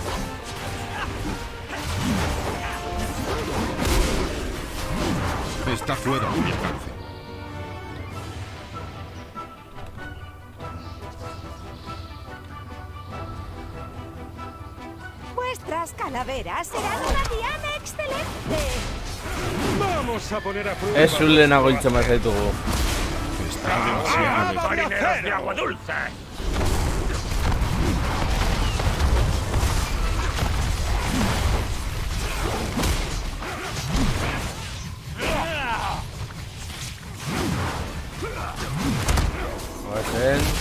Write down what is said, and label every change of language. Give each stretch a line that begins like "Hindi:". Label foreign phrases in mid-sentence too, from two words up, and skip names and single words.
Spanish: Está fuera de mi alcance. Vuestras calaveras serán una diana excelente. Vamos a poner a prueba.
Basque: Ez lehenago hiltzen bazaitugu.
Spanish: Está demasiado lejos. ¡Marineros de agua dulce!
Basque: Guasen.